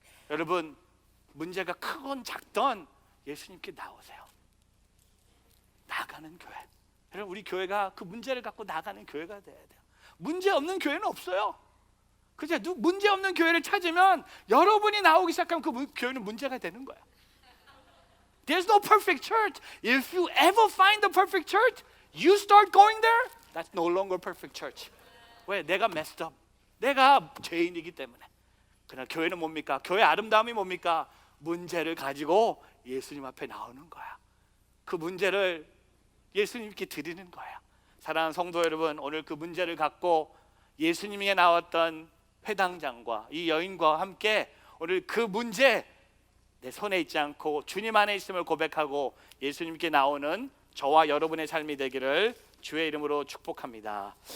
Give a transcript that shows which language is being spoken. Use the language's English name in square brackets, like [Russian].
[Korean] 여러분, 문제가 크건 작던 예수님께 나오세요. 나가는 교회. 여러분, 우리 교회가 그 문제를 갖고 나가는 교회가 돼야 돼요. 문제 없는 교회는 없어요. 그죠? 문제 없는 교회를 찾으면 여러분이 나오기 시작하면 그 교회는 문제가 되는 거야. [English] There's no perfect church. If you ever find the perfect church, you start going there, that's no longer perfect church. [Korean] 왜? 내가 [English] messed up. [Korean] 내가 죄인이기 때문에. 그러나 교회는 뭡니까? 교회 아름다움이 뭡니까? 문제를 가지고 예수님 앞에 나오는 거야. 그 문제를 예수님께 드리는 거야. 사랑하는 성도 여러분, 오늘 그 문제를 갖고 예수님에게 나왔던 회당장과 이 여인과 함께 오늘 그 문제 내 손에 있지 않고 주님 안에 있음을 고백하고 예수님께 나오는 저와 여러분의 삶이 되기를 주의 이름으로 축복합니다.